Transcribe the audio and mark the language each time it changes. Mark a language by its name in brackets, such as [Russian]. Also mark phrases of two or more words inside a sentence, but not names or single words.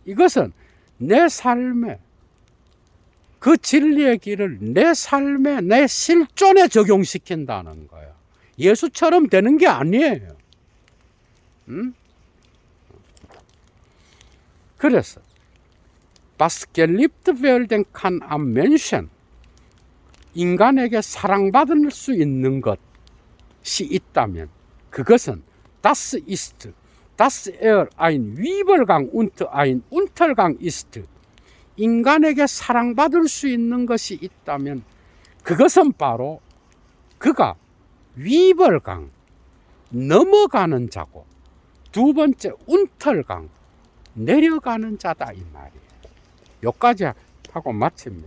[Korean] 이것은 내 삶에 그 진리의 길을 내 삶에 내 실존에 적용시킨다는 거야. 예수처럼 되는 게 아니에요. [German] 그래서 Was geliebt werden kann am Menschen, [Korean] 인간에게 사랑받을 수 있는 것이 있다면 그것은 [German] Das ist, dass ein Übergang und ein Untergang ist. [Korean] 인간에게 사랑받을 수 있는 것이 있다면 그것은 바로 그가 위벌강, 넘어가는 자고, 두 번째 운털강, 내려가는 자다 이 말이에요. 여기까지 하고 마칩니다.